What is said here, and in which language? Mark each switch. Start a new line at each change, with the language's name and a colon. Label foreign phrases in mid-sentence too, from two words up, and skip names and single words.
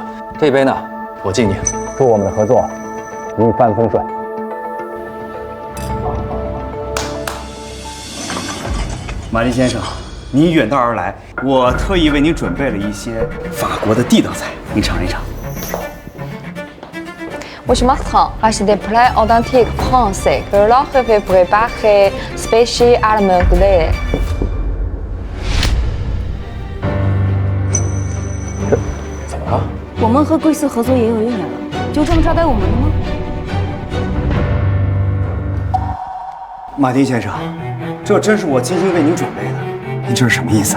Chinese: 这杯呢，我敬你，祝我们的合作一帆风顺。马丁先生，你远道而来，我特意为您准备了一些法国的地道菜，您尝一尝。
French: Monsieur Martin, voici des plats authentiques français que l'on fait préparer spécial à l'anglais。
Chinese: 怎么了？我们和贵司合作也有1年了，就这么招待我们的吗？马丁先生，这真是我精心为您准备的，您这是什么意思啊？